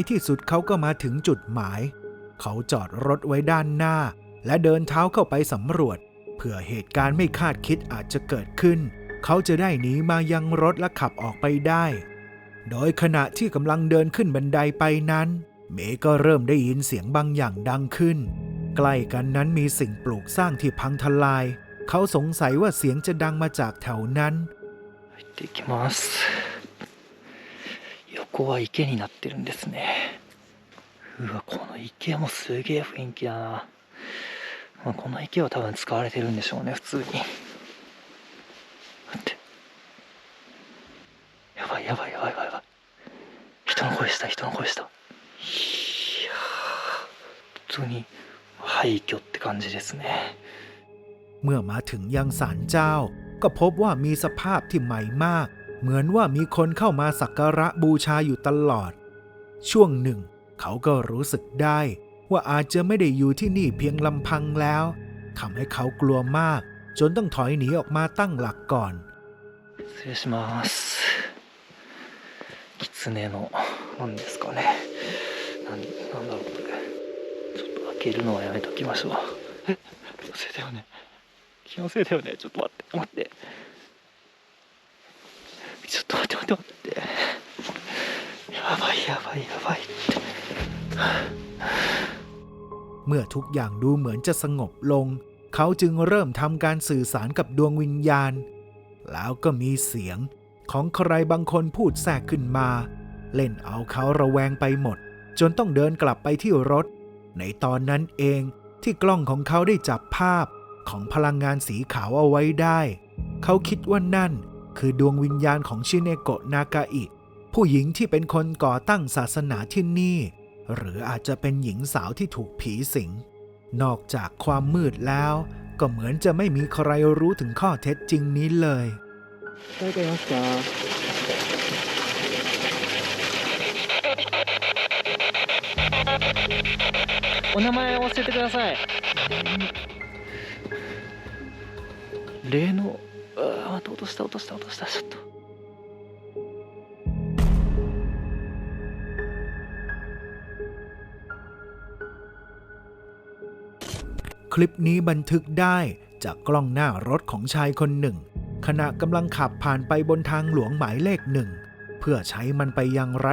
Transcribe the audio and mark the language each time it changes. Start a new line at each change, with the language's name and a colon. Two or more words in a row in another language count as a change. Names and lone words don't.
Thai: ที่สุดเขาก็มาถึงจุดหมายเขาจอดรถไว้ด้านหน้าและเดินเท้าเข้าไปสำรวจเผื่อเหตุการณ์ไม่คาดคิดอาจจะเกิดขึ้นเขาจะได้หนีมายังรถและขับออกไปได้โดยขณะที่กำลังเดินขึ้นบันไดไปนั้นเมย์ก็เริ่มได้ยินเสียงบางอย่างดังขึ้นใกล้กันนั้นมีสิ่งปลูกสร้างที่พังทลายเขาสงสัยว่าเสียงจะดังมาจากแถวนั้น
Japanese: 入っていきます横は池になってるんですねうわこの池もすげえ雰囲気だなこの池は多分使われてるんでしょうね普通に待ってやばいやばいやばいやばいやばい人の声した人の声したいや普通に廃墟って感じですね
Thai: เมื่อมาถึงยังศาลเจ้าก็พบว่ามีสภาพที่ใหม่มากเหมือนว่ามีคนเข้ามาสักการะบูชาอยู่ตลอดช่วงหนึ่งเขาก็รู้สึกได้ว่าอาจจะไม่ได้อยู่ที่นี่เพียงลำพังแล้วทำให้เขากลัวมากจนต้องถอยหนีออกมาตั้งหลักก่อน
Japanese: 失礼します狐の何ですかねなんだろうこれちょっと開けるのはやめときましょう気のせいだよね気のせいだよねちょっと待ってちょっと待ってやばいやばいやばいって
Thai: เมื่อทุกอย่างดูเหมือนจะสงบลงเขาจึงเริ่มทำการสื่อสารกับดวงวิญญาณแล้วก็มีเสียงของใครบางคนพู ดแทรกขึ้นมาเล่นเอาเขาระแวงไปหมดจนต้องเดินกลับไปที่รถในตอนนั้นเองที่กล้องของเขาได้จับภาพของพลังงานสีขาวเอาไว้ได้เขาคิดว่านั่นคือดวงวิญญาณของชิเนโกะนากาอิผู้หญิงที่เป็นคนก่อตั้งศาสนาที่นี่หรืออาจจะเป็นหญิงสาวที่ถูกผีสิงนอกจากความมืดแล้วก็เหมือนจะไม่มีใครรู้ถึงข้อเท็จจริงนี้เลย
Japanese: 誰かいますかお名前を教えてください例の落としたちょっと
Thai: คลิปนี้บันทึกได้จากกล้องหน้ารถของชายคนหนึ่งขณะกำลังขับผ่านไปบนทางหลวงหมายเลข1เพื่อใช้มันไปยังรัฐ